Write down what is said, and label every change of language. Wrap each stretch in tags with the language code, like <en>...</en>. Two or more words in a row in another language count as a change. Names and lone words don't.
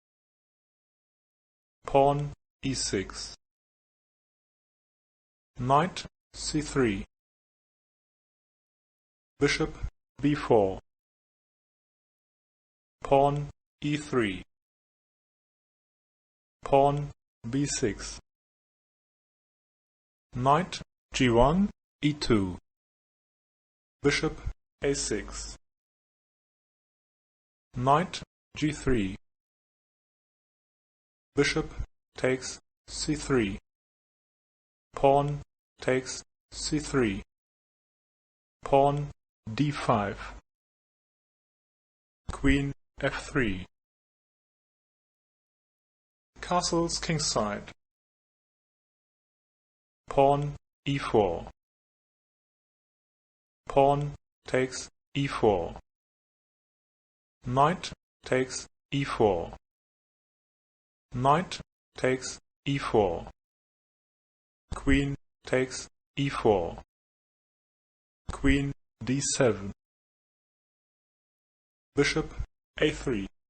<en>Pawn e6. Knight c3. Bishop b4. Pawn e3. Pawn b6. Knight g1, e2. Bishop a6. Knight g3. Bishop takes c3. Pawn takes c3. Pawn d5. Queen f3. Castles kingside. Pawn e4. Pawn takes e4. Knight takes e4. Knight takes e4. Queen takes e4. Queen d7. Bishop a3.</en>